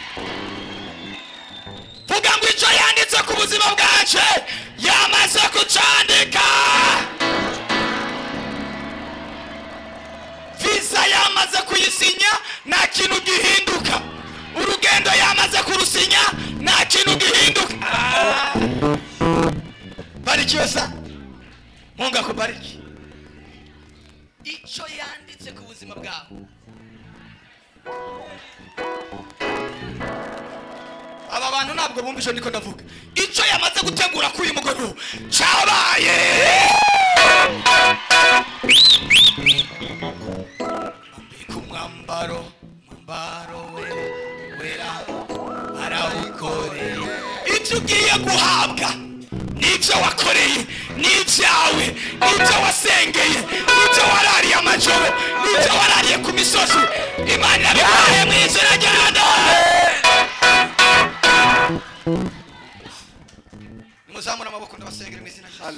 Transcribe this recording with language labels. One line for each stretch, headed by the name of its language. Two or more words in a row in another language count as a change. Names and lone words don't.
Kinyarwanda: vuga ngo icyo yanditse ku buzima bwacu yamaze kucandika visa yamaze kuyisinya nta kintu gihinduka urugendo yamaze kurusinya nta kintu gihinduka
Swahili: barikiwe sa Mungu akubariki
Kinyarwanda: icyo yanditse ku buzima bwawe aba bantu ntabwo bumva icyo niko ndavuga icyo yamaze gutegura kuri uyu mugoroba cyabaye mbika umwambaro we wera arawukoreye ibyo ugiye guhabwa n'ibyo wakoreye n'ibyawe n'ibyo wasengeye n'ibyo warariye amajoro n'ibyo warariye ku misozi Imana yabihaye mu izina rya muzamura amaboko ndabasengera mu izina rya Yesu